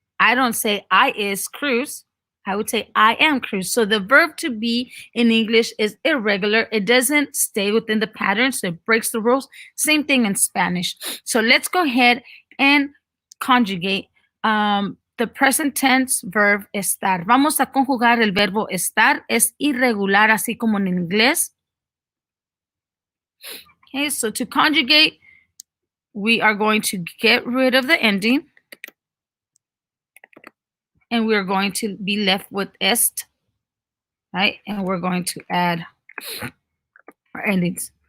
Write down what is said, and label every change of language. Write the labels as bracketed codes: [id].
[en] I don't say I is Cruz. I would say I am Cruz. So the verb to be in English is irregular. It doesn't stay within the pattern, so it breaks the rules. Same thing in Spanish. So let's go ahead and conjugate the present tense verb estar. [es] Vamos a conjugar el verbo estar. Es irregular, así como en inglés. [en] Okay, so to conjugate, we are going to get rid of the ending. And we're going to be left with est, right? And we're going to add our endings.